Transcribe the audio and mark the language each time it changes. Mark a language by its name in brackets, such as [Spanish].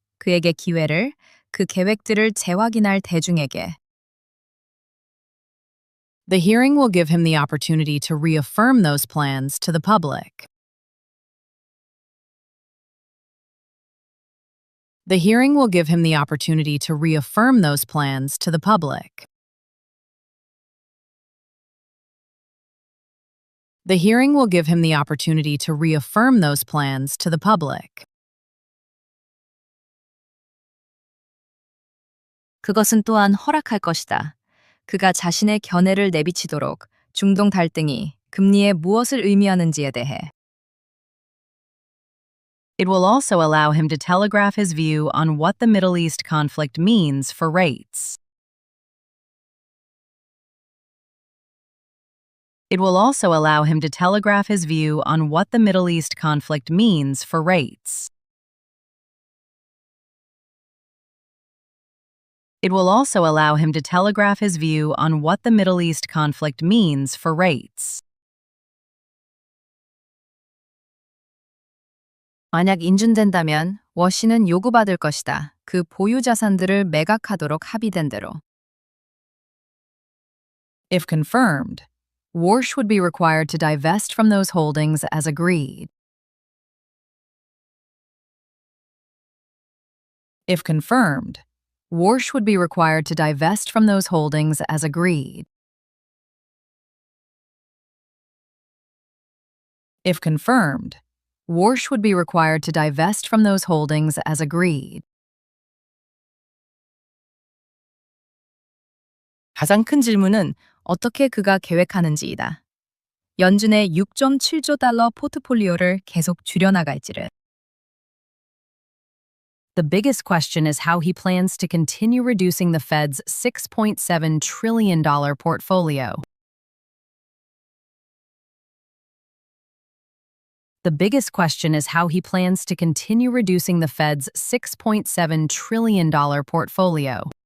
[Korean] 그에게 기회를, 그 계획들을 재확인할 대중에게. [English] The hearing will give him the opportunity to reaffirm those plans to the public. The hearing will give him the opportunity to reaffirm those plans to the public. The hearing will give him the opportunity to reaffirm those plans to the public. [Korean] 그것은 또한 허락할 것이다. 그가 자신의 견해를 내비치도록 중동 갈등이 금리에 무엇을 의미하는지에 대해. [English] It will also allow him to telegraph his view on what the Middle East conflict means for rates. It will also allow him to telegraph his view on what the Middle East conflict means for rates. It will also allow him to telegraph his view on what the Middle East conflict means for rates. [Korean] 만약 인준된다면 워시는 요구받을 것이다. 그 보유 자산들을 매각하도록 합의된 대로. [English] If confirmed, Warsh would be required to divest from those holdings as agreed. If confirmed, Warsh would be required to divest from those holdings as agreed. If confirmed, Warsh would be required to divest from those holdings as agreed. [Korean] 가장 큰 질문은 어떻게 그가 계획하는지이다. 연준의 6.7조 달러 포트폴리오를 계속 줄여나갈지를. [English] The biggest question is how he plans to continue reducing the Fed's $6.7 trillion portfolio. The biggest question is how he plans to continue reducing the Fed's $6.7 trillion portfolio.